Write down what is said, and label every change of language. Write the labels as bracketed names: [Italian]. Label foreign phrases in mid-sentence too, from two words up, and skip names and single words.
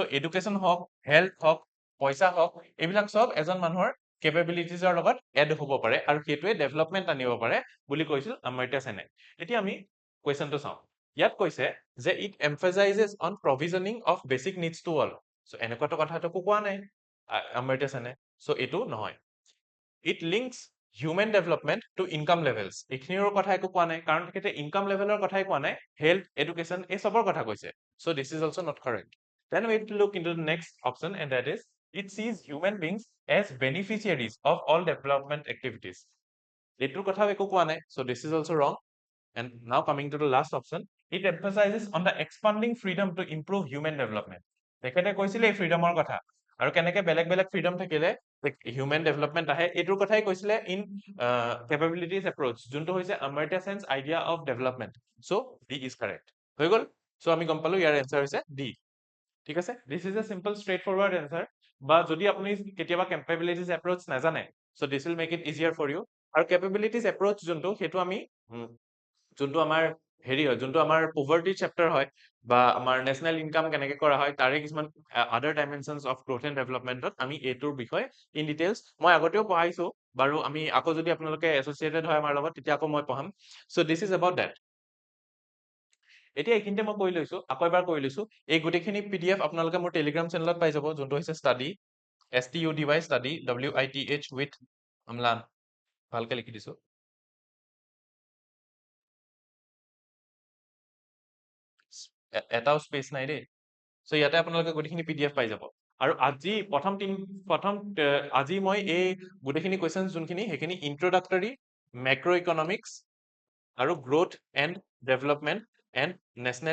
[Assamese] এডুকেশ্যন হওক হেল্থ হওক পইচা হওক এইবিলাক সব এজন মানুহৰ কেপেবিলিটিজৰ লগত এড হ'ব পাৰে আৰু সেইটোৱে ডেভেলপমেন্ট আনিব পাৰে বুলি কৈছিল Amartya Sen এতিয়া আমি কুৱেশ্যনটো চাওঁ ইয়াত কৈছে যে [English] it emphasizes on provisioning of basic needs to all [Assamese] সো এনেকুৱাটো কথাটো কোৱা নাই Amartya Sen সো এইটো নহয় [English] it links human development to income levels [Assamese] এইখিনিৰ কথা একো কোৱা নাই কাৰণ তেখেতে [English] income level [Assamese] কথাই কোৱা নাই [English] health education [Assamese] এই সবৰ কথা কৈছে [English] so this is also not correct then we look into the next option and that is it sees human beings as beneficiaries of all development activities [Assamese] এইটোৰ কথাও একো কোৱা নাই [English] so this is also wrong and now coming to the last option it emphasizes on the expanding freedom to improve human development [Assamese] তেখেতে কৈছিলে এই ফ্ৰীডমৰ কথা আৰু কেনেকে বেলেগ বেলেগ ফ্ৰীডম থাকিলে হিউমেন ডেভেলপমেন্ট আহে এইটোৰ কথাই কৈছিলে [English] in capabilities approach [Assamese] যোনটো হৈছে Amartya Sen's [English] idea of development so D is correct [Assamese] হৈ গল সো আমি গম পালো ইয়াৰ এনসাৰ হৈছে ডি ঠিক আছে [English] this is a simple straight forward answer [Assamese] বা যদি আপুনি কেতিয়াবা [English] capabilities approach [Assamese] নাজানে [English] so this will make it easier for you [Assamese] আৰু [English] capabilities approach [Assamese] যোনটো সেইটো আমি যোনটো আমাৰ হেৰি হয় যোনটো আমাৰ [English] poverty chapter [Assamese] হয় বা আমাৰ [English] national income [Assamese] কেনেকে কৰা হয় তাৰে কিছুমান [English] other dimensions of growth and development [Assamese] আমি এইটোৰ বিষয়ে [English] in details [Assamese] মই আগতেও পঢ়াইছো বাৰু আমি আকৌ যদি আপোনালোকে এছ'চিয়েটেড হয় আমাৰ লগত তেতিয়া আকৌ মই পঢ়াম [English] so this is about that [Assamese] এতিয়া এইখিনিতে মই কৈ লৈছো আকৌ এবাৰ কৈ লৈছো এই গোটেইখিনি পিডিএফ আপোনালোকে মোৰ [English] Telegram channel [Assamese] পাই যাব যোনটো হৈছে ষ্টাডি STUDY ষ্টাডি WITH উইথ অম্লান ভালকে লিখি দিছো এটাও স্পেচ নাই দেই সো ইয়াতে আপোনালোকে গোটেইখিনি পিডিএফ পাই যাব আৰু আজি আজি মই এই গোটেইখিনি কুৱেশ্যন যোনখিনি সেইখিনি [English] introductory macro economics [Assamese] আৰু [English] growth and development and national